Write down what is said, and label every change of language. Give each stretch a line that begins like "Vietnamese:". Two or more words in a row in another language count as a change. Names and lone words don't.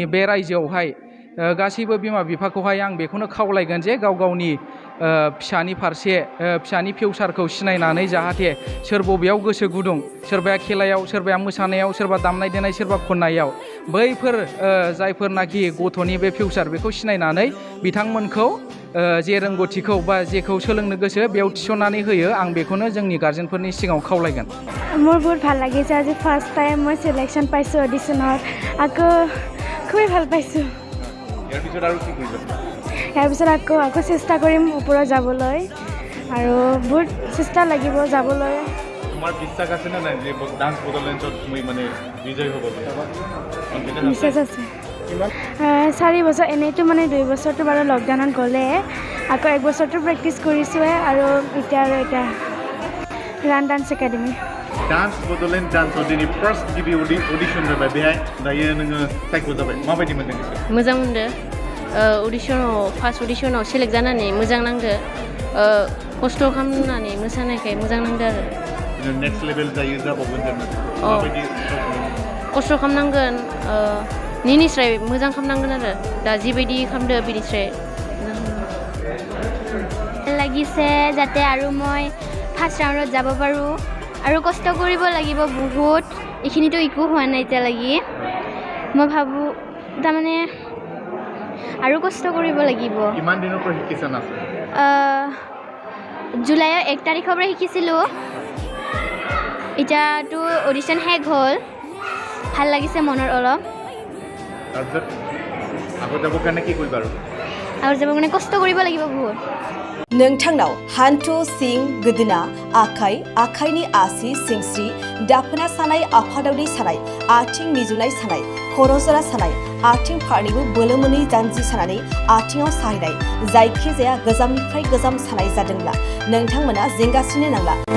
Bodo: बे रायजोआवहाय गासैबो बिमा बिफाखौहाय आं बेखौनो खावलायगोन जे गाव गावनि फिसानि फारसे फिसानि फिउचारखौ सिनायनानै जाहाथे सोर बबेयाव गोसो गुदुं, सोरबाया खेलायाव, सोरबाया मोसानायाव, सोरबा दामनाय देनाय, सोरबा खन्नायाव, बैफोर जायफोरनाखि गथ'नि बे फिउचार बेखौ सिनायनानै बिथांमोनखौ जे रोंगौथिखौ बा जेखौ सोलोंनो गोसो बेयाव थिसननानै होयो, आं बेखौनो जोंनि গাৰ্জেনफोरनि सिगाङाव खावलायगोन।
Assamese: মোৰ বহুত ভাল লাগিছে আজি
English: first time
Assamese: মই সিলেকশ্যন পাইছোঁ অডিশ্যনত, আকৌ খুবেই ভাল পাইছোঁ। ইয়াৰ পিছত আৰু কি কৰিব? ইয়াৰ পিছত আকৌ চেষ্টা কৰিম ওপৰত যাবলৈ আৰু বহুত চেষ্টা লাগিব যাবলৈ। তোমাৰ বিশ্বাস আছে নে নাই যে ডান্স বড'লেণ্ডত তুমি মানে বিজয় হ'ব? বিশ্বাস আছে। 4 বছৰ এনেইতো মানে 2 বছৰটো বাৰু লকডাউনত গ'লে, আকৌ 1 বছৰটো প্ৰেক্টিছ কৰিছোঁহে আৰু এতিয়া रान डान्स एकाडेमि।
Bodo: डान्स बड'लेण्ड डान्सआव दिनै फार्स्ट गिबि अडिशन जाबाय, बेहाय दायो नोङो सायख' जाबाय, माबायदि मोनदों गोसोआ? मोजां मोनदों। फार्स्ट अडिशनाव सेलेक्ट जानानै मोजां नांदो। खस्थ' खालामनानै मोसानायखाय मोजां नांदो आरो।
English: next level
Bodo: जाबावगोन जों माबायदि खस्थ' खालामनांगोन, निनिस्राय मोजां खालामनांगोन आरो दा जिबायदि खालामदो बिनिस्राय
Assamese: লাগিছে যাতে আৰু মই ফাৰ্ষ্ট ৰাউণ্ডত যাব পাৰোঁ আৰু কষ্ট কৰিব লাগিব বহুত। এইখিনিতো একো হোৱা নাই এতিয়ালৈকে। মই ভাবোঁ তাৰমানে আৰু কষ্ট কৰিব লাগিব। কিমান দিনৰ পৰা শিকিছা নাচ? জুলাইৰ 1 তাৰিখৰ পৰা শিকিছিলোঁ। এতিয়াতো অডিশ্যন শেষ হ'ল, ভাল লাগিছে মনৰ অলপ। তাৰপিছত আগত যাবৰ কাৰণে কি কৰিবা আৰু? আগত যাব কাৰণে কষ্ট কৰিব লাগিব বহুত
Bodo: नोंथांनाव हान्थु सिं गोदोना आखाइ आखाइनि आसि सिंस्रि दाफोना सानाय आफादावनि सानाय आथिं मिजुनाय सानाय खर' जरा सानाय आथिं फारनैबो बोलो मोनै जानजि सानानै आथिङाव साहैनाय जायखिजाया गोजामनिफ्राय गोजाम सानाय जादोंब्ला नोंथांमोना जिंगासिनो नांला